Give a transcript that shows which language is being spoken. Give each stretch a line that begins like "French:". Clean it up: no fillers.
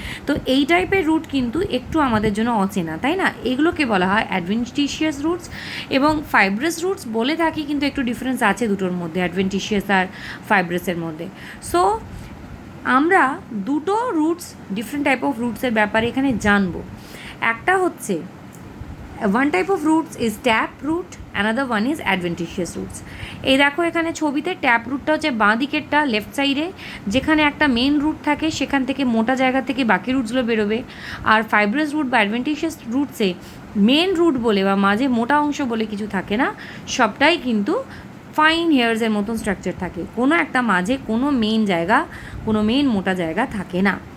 Bangla: তো এই টাইপের রুট কিন্তু একটু আমাদের জন্য অচেনা, তাই না? এগুলোকে বলা হয় অ্যাডভেন্টিশিয়াস রুটস এবং ফাইব্রাস রুটস বলে থাকি, কিন্তু একটু ডিফারেন্স আছে দুটোর মধ্যে, অ্যাডভেন্টিশিয়াস আর ফাইব্রাসের মধ্যে। সো আমরা দুটো রুটস, ডিফারেন্ট টাইপ অফ রুটসের ব্যাপারে এখানে জানবো। একটা হচ্ছে
English: one type of roots is tap root, another one is adventitious roots.
Bangla: এই দেখো এখানে ছবিতে ট্যাপ রুটটা হচ্ছে বাঁ দিকেরটা, লেফট সাইডে, যেখানে একটা মেন রুট থাকে, সেখান থেকে মোটা জায়গা থেকে বাকি রুটসগুলো বেরোবে। আর ফাইব্রাস রুট বা অ্যাডভেন্টিশিয়াস রুটসে মেন রুট বলে বা মাঝে মোটা অংশ বলে কিছু থাকে না, সবটাই কিন্তু ফাইন হেয়ার্সের মতন স্ট্রাকচার থাকে, কোনো একটা মাঝে কোনো মেন জায়গা, কোনো মেন মোটা জায়গা থাকে না।